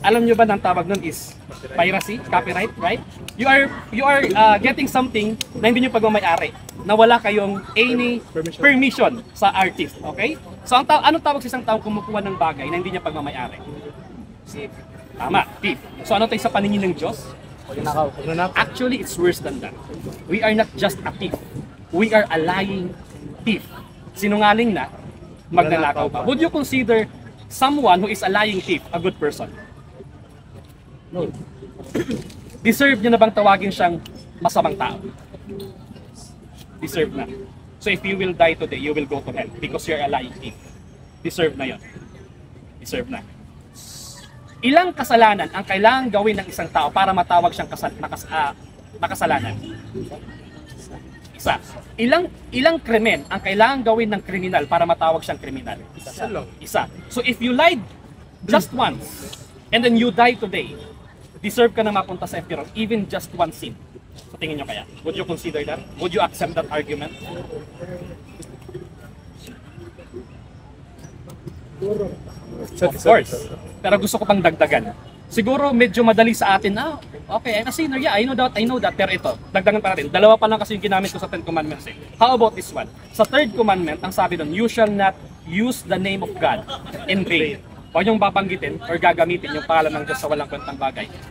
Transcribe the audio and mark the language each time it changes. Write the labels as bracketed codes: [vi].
[tl] Alam nyo ba ng tawag nun is piracy, copyright, right? [en] You are getting something [tl] na hindi nyo pagmamay-ari, na wala kayong any permission sa artist, okay? So anong tawag sa isang taong kumukuha ng bagay na hindi niya pagmamay-ari? [en] Thief. [tl] Tama, [en] thief. [tl] So ano tayo sa paningin ng Diyos? Pagnanakaw. [en] Actually, it's worse than that. We are not just a thief. We are a lying thief. [tl] Sinungaling na, magnanakaw pa. [en] Would you consider someone who is a lying thief a good person? No. [tl] Deserve niya na bang tawagin siyang masamang tao? Deserve na. [en] So if you will die today, you will go to hell because you're a lying thief. [tl] Deserve na yon. Deserve na. Ilang kasalanan ang kailangan gawin ng isang tao para matawag siyang makasalanan? Isa. Ilang krimen ang kailangan gawin ng kriminal para matawag siyang kriminal? [en] Isa. So if you lied just once and then you die today, [tl] deserve ka na mapunta sa impyerno, [en] even just one sin. [tl] So tingin nyo kaya? [en] Would you consider that? Would you accept that argument? [tl] Of course. Pero gusto ko pang dagdagan. Siguro medyo madali sa atin, okay, [en] I'm a sinner, yeah, I know that, [tl] pero ito, dagdagan pa natin. Dalawa pa lang kasi yung ginamit ko sa 10 Commandments eh. How about this one? [en] Sa 3rd commandment, [tl] ang sabi doon, [en] you shall not use the name of God in vain. [tl] Huwag niyong babanggitin or gagamitin yung pangalan ng Diyos sa walang kwentang bagay.